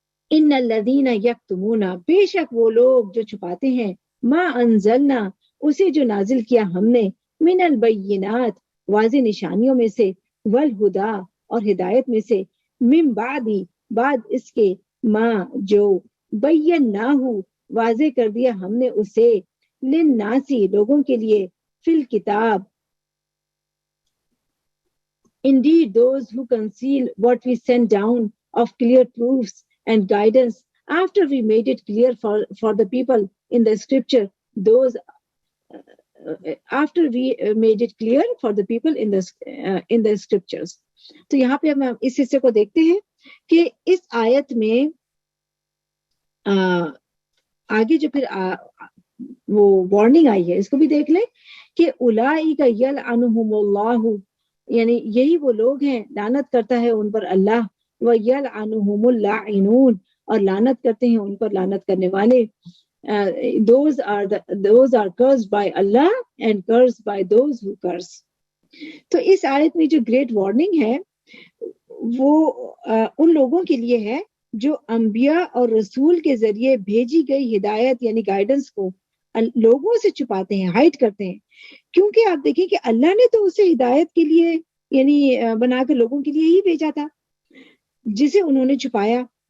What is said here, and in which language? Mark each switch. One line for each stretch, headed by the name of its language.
Arabic: ان الذین یکتمون،
Urdu: بے شک وہ لوگ جو چھپاتے ہیں،
Arabic: ما انزلنا،
Urdu: اسے جو نازل کیا ہم نے،
Arabic: من البینات،
Urdu: واضح نشانیوں میں سے،
Arabic: والہدا،
Urdu: اور ہدایت میں سے،
Arabic: من بعد
Urdu: اس کے، ما جو،
Arabic: بیناہ،
Urdu: واضح کر دیا ہم نے اسے،
Arabic: للناسی،
Urdu: لوگوں کے لیے،
Arabic: فی الکتاب.
English: Indeed, those who conceal what we sent down of clear proofs and guidance after we made it clear for the people in the scripture, after we made it clear for the people in the scriptures.
Urdu: تو یہاں پہ ہم اس حصے کو دیکھتے ہیں کہ اس آیت میں آگے جو پھر وہ وارننگ آئی ہے اس کو بھی دیکھ لیں کہ
Arabic: اولئک یلعنہم اللہ،
Urdu: یعنی یہی وہ لوگ ہیں، لعنت کرتا ہے ان پر اللہ،
Arabic: وَيَلْعَنُهُمُ اللَّاعِنُونَ،
Urdu: اور لعنت کرتے ہیں ان پر لعنت کرنے والے.
English: those are cursed by Allah and cursed by those who curse.
Urdu: تو اس آیت میں جو گریٹ وارننگ ہے وہ ان لوگوں کے لیے ہے جو انبیاء اور رسول کے ذریعے بھیجی گئی ہدایت یعنی گائیڈنس کو لوگوں سے چھپاتے ہیں، ہائڈ کرتے ہیں. کیونکہ آپ دیکھیں کہ اللہ نے تو اسے ہدایت کے لیے یعنی بنا کر لوگوں کے لیے ہی بھیجا تھا، جسے انہوں نے چھپایا.